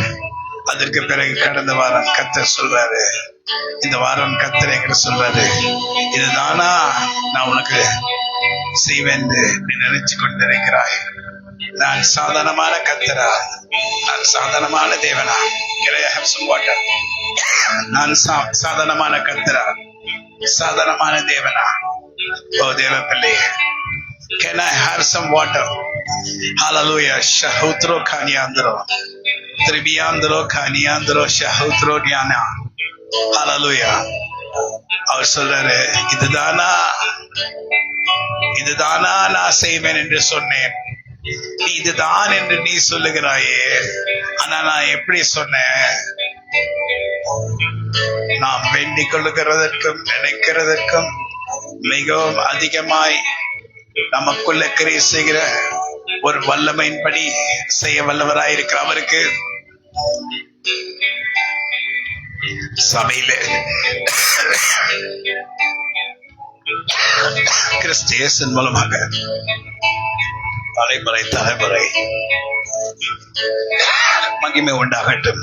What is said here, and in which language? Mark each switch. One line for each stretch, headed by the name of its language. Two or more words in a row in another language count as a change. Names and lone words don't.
Tamil: அதற்கு பிறகு கடந்த வாரம் கர்த்தர் சொல்றாரு, இந்த வாரம் கர்த்தர் என்கிட்ட சொல்றாரு, இதுதானா நான் உனக்கு செய்வேன் என்று நீ நினைச்சு கொண்டிருக்கிறாய்? நான் சாதாரணமான கர்த்தரா? நான் சாதாரணமான தேவனா? நான் சாதாரணமான கர்த்தரா? சாதாரணமான தேவனா? ஓ தேவ பிள்ளையே,
English: can I have some water? Hallelujah. Shahutro kanyandro tribiyandro kanyandro shahutro gyana. Hallelujah.
Tamil: அவர் சொல்றாரு, இதுதானா நான் செய்வேன் என்று சொன்னேன், இதுதான் என்று நீ சொல்லுகிறாயே, ஆனா நான் எப்படி சொன்னேன்? நாம் வேண்டிக் கொள்ளுகிறதற்கும் நினைக்கிறதற்கும் மிகவும் அதிகமாய் நமக்குள்ள கிரியை செய்கிற ஒரு வல்லமையின்படி செய்ய வல்லவராயிருக்கிற அவருக்கு சபையில கிறிஸ்து இயேசுவின் மூலமாக தலைமுறை தலைமுறை மகிமை உண்டாகட்டும்.